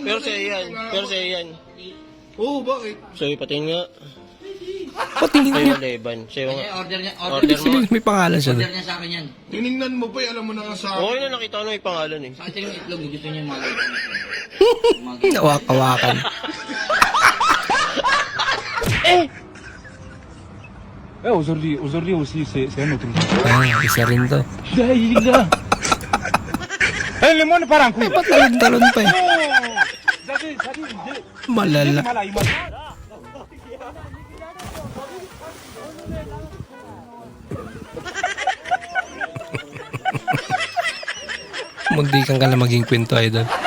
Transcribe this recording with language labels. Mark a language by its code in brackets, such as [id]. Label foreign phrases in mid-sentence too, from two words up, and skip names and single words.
[tl] Pero sa'yo yan. Pero sa'yo yan. Oo, bakit? Sa'yo patingin nga. Patingin Sa'yo niya. nga, Leban. Sa'yo nga. Order niya, Order mo. Sabihin may pangalan siya. order niya sa akin yan. Tinignan mo pa, alam mo na nga sa akin. Okay na, nakita ko na may pangalan eh. Sa akin yung itlog, gusto niya yung mga Nawakawakan. [fr] Aujourd'hui aussi, c'est un autre jour. [tl] Ah, isa rin to. [fr] Le monde part en couille. [tl] Talon pa eh. Malala. Magdikan ka na maging kwento, idol.